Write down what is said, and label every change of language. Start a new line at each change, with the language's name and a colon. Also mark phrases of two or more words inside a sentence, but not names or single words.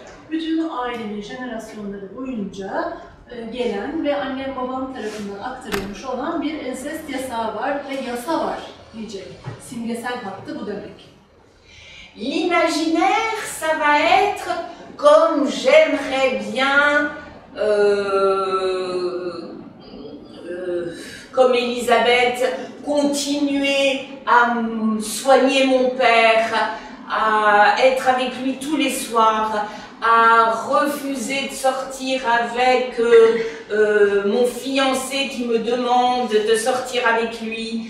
Turkish: Bütün ailemin jenerasyonları boyunca gelen ve annem babam tarafından aktarılmış olan bir ensest yasağı var ve yasa var diyecek. Simgesel hattı bu demek.
French: L'imaginaire, ça va être comme j'aimerais bien, comme Elisabeth, continuer à soigner mon père, à être avec lui tous les soirs, à refuser de sortir avec mon fiancé qui me demande de sortir avec lui.